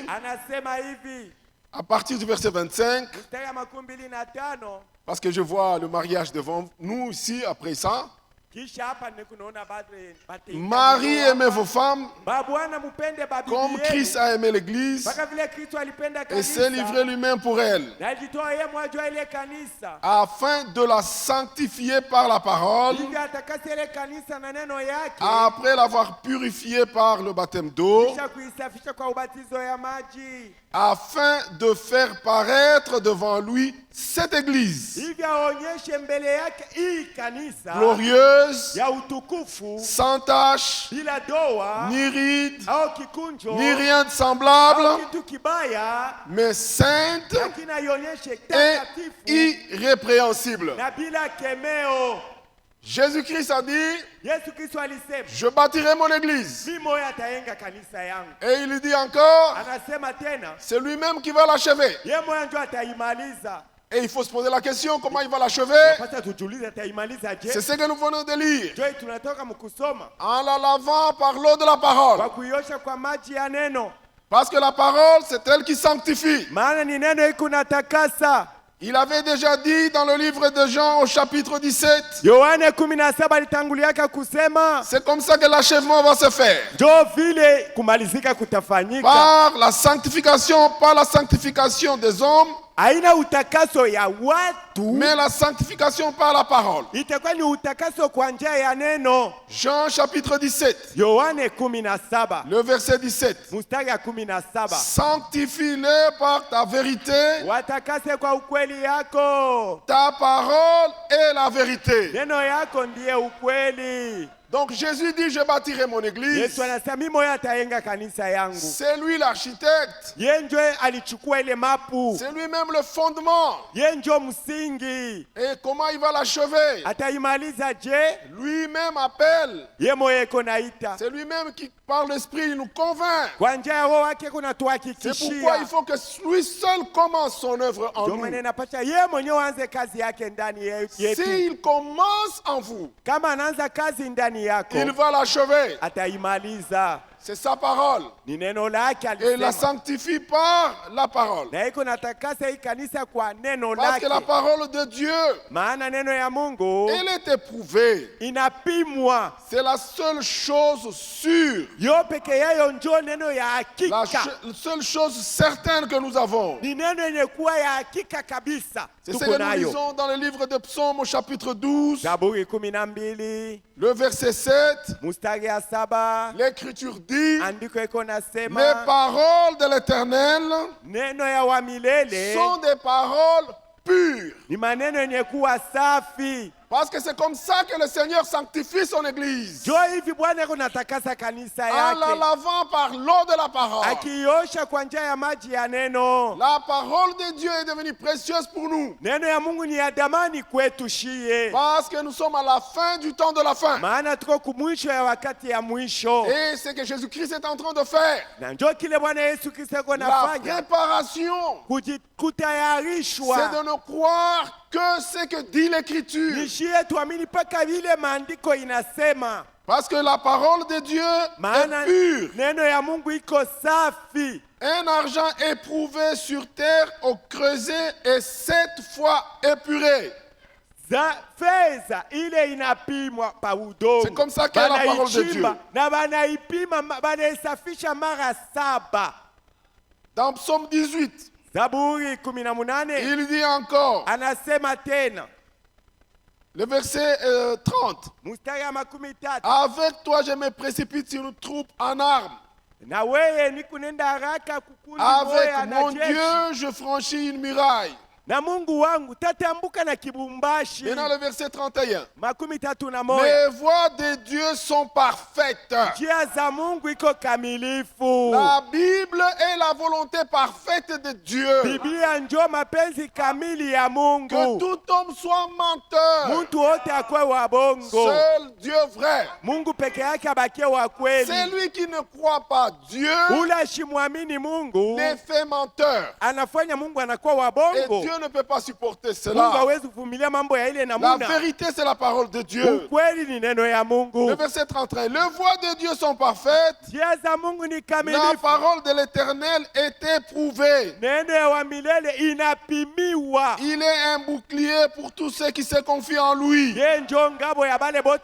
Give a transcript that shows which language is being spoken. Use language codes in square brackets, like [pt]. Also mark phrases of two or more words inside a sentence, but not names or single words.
[sw] Anasema hivi [fr] à partir du verset 25, [sw] mstari ya 25, [fr] parce que je vois le mariage devant nous ici après ça. [sw] kisha hapa nikunaona bado [fr] Marie, aimez vos femmes [sw] Bwana mupende babi [fr] comme Christ a aimé l'église [sw] mpaka vile Kristo alipenda [fr] et s'est livré lui-même pour elle, [sw] na alijitoa yeye mmoja ile kanisa [fr] afin de la sanctifier par la parole, [sw] ili atakase ile kanisa na neno yake [fr] après l'avoir purifiée par le baptême d'eau, [sw] kisha kuisafisha kwa ubatizo ya maji [fr] afin de faire paraître devant lui cette église [sw] hivi aonyeshe mbele yake hii kanisa [fr] glorieuse, [sw] ya utukufu [fr] sans tache, [sw] bila doa [fr] ni ride, [sw] au kikunjo [fr] ni rien de [sw] au [fr] semblable, [sw] kitu kibaya, [fr] mais sainte [sw] lakini aionyeshe [fr] et [sw] takatifu [fr] irrépréhensible. [sw] na bila kemeo. [fr] Jésus-Christ a dit, [sw] Yesu Kristo alisema [fr] je bâtirai mon église. [sw] mimi moyo ataenga kanisa yangu. [fr] Et il dit encore, [sw] Anasema tena [fr] c'est lui-même qui va l'achever. [sw] yeye moyo ndio ataimaliza. [fr] Et il faut se poser la question, comment il va l'achever? [sw] Sasa tujiulize ataimaliza [fr] C'est [sw] je? [fr] ce que nous venons de lire. [sw] Joy tunatoka mkusoma [fr] En la lavant par l'eau de la parole. [sw] kwa kuiosha kwa maji ya neno, [fr] Parce que la parole, c'est elle qui sanctifie. [sw] maana ni neno iko natakasa. [fr] Il avait déjà dit dans le livre de Jean au chapitre 17, [sw] Yohane 17 alitanguliaka kusema [fr] c'est comme ça que l'achèvement va se faire. [sw] ndio vile kumalizika kutafanyika. [fr] Par la sanctification des hommes, [sw] Haina utakaso ya watu, [fr] mais la sanctification par la parole. [sw] itakuwa ni utakaso kwa njia ya neno. [fr] Jean chapitre 17, [sw] Yohane 17 [fr] le verset 17. [sw] mstari ya 17, [fr] Sanctifie-les par ta vérité. [sw] watakase kwa ukweli yako, [fr] Ta parole est la vérité. [sw] neno yako ndiye ukweli. [fr] Donc Jésus dit, je bâtirai mon église. [sw] Yesu anasema mimi moyo ataenga kanisa yangu. [fr] C'est lui l'architecte. [sw] Yeye ndio alichukua ile mapu, [fr] C'est lui-même le fondement. [sw] yeye ndio msingi. [fr] Et comment il va l'achever? [sw] Ataimaliza je? [fr] Lui-même appelle. [sw] Yeye moyo iko naita, [fr] C'est lui-même qui, par l'Esprit, nous convainc. [sw] kwa njia ya Roho wake [fr] C'est pourquoi [sw] kunatuhakikishia. [fr] il faut que lui seul commence son œuvre en [sw] Ndio [fr] nous. [sw] maana inapasha yeye mwenyewe aanze kazi yake ndani yetu. [fr] S'il commence en vous, [sw] Kama anaanza kazi ndani yako, [fr] il va l'achever. [sw] ataimaliza. [fr] C'est sa parole. [sw] Ni neno lake [fr] Et il la [sw] alisema, [fr] sanctifie par la parole. [sw] na iko natakasa hii kanisa kwa neno [fr] Parce que la [sw] lake, [fr] parole de Dieu, [sw] maana neno ya Mungu [fr] elle est éprouvée. [sw] inapimwa. [fr] C'est la seule chose sûre. [sw] Yo peke yayo njo neno ya [fr] La [sw] hakika, [fr] seule chose certaine que nous avons. [sw] ni neno yenye kuwa ya hakika kabisa. [fr] C'est ce [sw] Tuko [fr] que nous [sw] nayo. [fr] lisons dans le livre de Psaume au chapitre 12, [sw] Zaburi 12 [fr] le verset 7. [sw] mstari ya 7, [fr] L'Écriture dit, [sw] andiko iko [fr] les [sw] nasema [fr] paroles de l'Éternel [sw] neno ya wa milele [fr] sont des paroles pures. [sw] ni maneno yenye kuwa safi. [fr] Parce que c'est comme ça que le Seigneur sanctifie son Église. [sw] Jo hivi Bwana iko natakasa kanisa [fr] En la [sw] yake, [fr] lavant par l'eau de la parole. [sw] akiosha kwa njia ya maji ya neno. [fr] La parole de Dieu est devenue précieuse pour nous. [sw] Neno ya Mungu ni ya damani kwetu shie, [fr] Parce que nous sommes à la fin du temps de la fin. [sw] maana tuko kumwisho ya wakati ya mwisho, [fr] Et c'est que Jésus-Christ est en train de faire. [sw] na njo kile Bwana Yesu Kristo iko [fr] La [sw] nafanya, [fr] préparation, [sw] kutayarishwa. [fr] c'est de ne croire que ce que dit l'Écriture. [sw] Nishie tuamini mpaka vile maandiko inasema, [fr] Parce que la parole de Dieu [sw] maana [fr] est pure. [sw] neno ya Mungu iko safi. [fr] Un argent éprouvé sur terre au creuset et 7 fois épuré. [sw] fedha ile inapimwa pa udongo. [fr] C'est comme ça qu'est la parole de Dieu. [sw] Na banaipima banaisafisha mara 7. [fr] Dans Psaume 18, [sw] Zaburi 18 [fr] il dit encore, [sw] anasema tena [fr] le verset 30, [sw] mstari ya 13, [fr] avec toi je me précipite sur une troupe en armes. [sw] na wewe ni kunenda haraka kukundi [fr] Avec [sw] moya na [fr] mon [sw] jeshi. [fr] Dieu je franchis une muraille. [sw] Na Mungu wangu tatambuka na kibumbashi. [fr] Maintenant le verset 31. 31. Les voies de Dieu sont parfaites. [sw] Njia za Mungu iko kamilifu. [fr] La Bible est la volonté parfaite de Dieu. [sw] Biblia ndio mapenzi kamili ya Mungu. [fr] Que tout homme soit menteur. [sw] Mtu wote akwe wa bongo. [fr] Seul Dieu vrai. [sw] Mungu peke yake abakie wa kweli. [fr] Celui qui ne croit pas Dieu [sw] ule ashimwamini Mungu [fr] n'est fait menteur. [sw] anafanya Mungu anakuwa wa [fr] Et [sw] bongo. [fr] Dieu ne peut pas supporter [sw] Mungu [fr] cela. [sw] hawezi kuvumilia mambo ya ile [fr] La [sw] namuna. [fr] vérité, c'est la parole de Dieu. [sw] Ukweli ni neno ya Mungu. [fr] Le verset 31. Les voies de Dieu sont parfaites. [sw] Njia za Mungu ni [fr] La [sw] kamilifu. [fr] parole de l'Éternel est éprouvée. [sw] Neno ya wa milele inapimiwa. [fr] Il est un bouclier pour tous ceux qui se confient en lui. [sw] Ye njo ngabo ya bale bote